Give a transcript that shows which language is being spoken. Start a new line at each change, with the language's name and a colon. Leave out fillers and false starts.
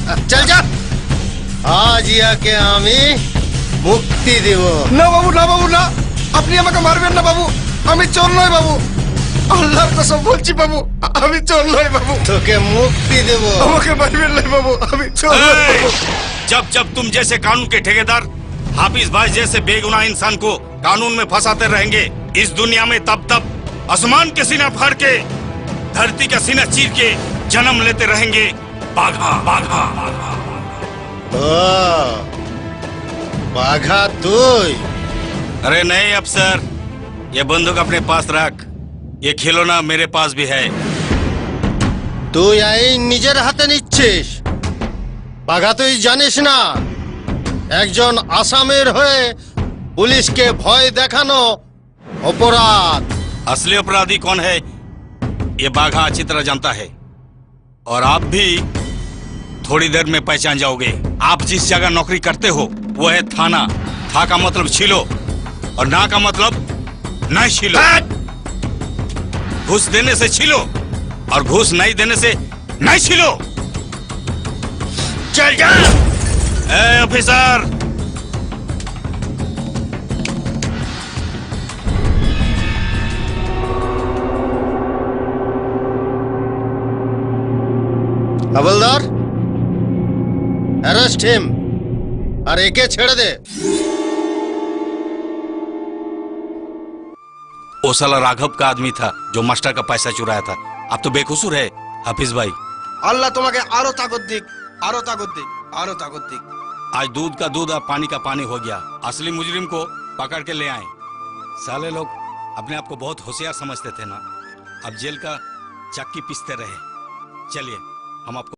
Bangla: চল যা, আজ ইয়াকে আমি মুক্তি দিব। না বাবু, না বাবু, না, আপনি আমাকে মারবেন না বাবু। আমি চোর নয় বাবু, আল্লাহর কসম বলছি বাবু, আমি চোর নয় বাবু। তোকে মুক্তি দেব। আমাকে মারবেন না বাবু, আমি চোর নয় ए, বাবু।
Hindi: जब जब तुम जैसे कानून के ठेकेदार हाफिज भाई जैसे बेगुनाह इंसान को कानून में फंसाते रहेंगे इस दुनिया में, तब तब आसमान के सीना फाड़ के धरती का सीना चीर के जन्म लेते रहेंगे बाघा बाघा बाघा।
Bangla: ও, বাঘা তুই?
Hindi: अरे नहीं अफसर, ये बंदूक अपने पास रख, ये खिलौना मेरे पास भी है।
Bangla: তুই আইন নিজের হাতে নিচ্ছিস? বাঘা, তুই জানিস না একজন আসামের হয়ে পুলিশকে ভয় দেখানো অপরাধ।
Hindi: असली अपराधी कौन है ये बाघा अच्छी तरह जानता है, और आप भी थोड़ी देर में पहचान जाओगे। आप जिस जगह नौकरी करते हो वो है थाना। था का मतलब छिलो और ना का मतलब नहीं छिलो। घूस देने से छिलो और घूस नहीं देने से नहीं छिलो चल जा। ए ऑफिसर हवलदार
English: arrest him
Hindi: और एके छेड़ दे। वो साला राघव का आदमी था जो मास्टर का पैसा चुराया था। अब तो बेकसूर है हाफिज भाई।
Bangla: আল্লাহ তোমাকে আরো তাগত দিক, আরো তাগত দিক, আরো তাগত দিক।
Hindi: आज दूध का दूध और पानी का पानी हो गया। असली मुजरिम को पकड़ के ले आए। साले लोग अपने आप को बहुत होशियार समझते थे ना, अब जेल का चक्की पीसते रहे। चलिए हम आपको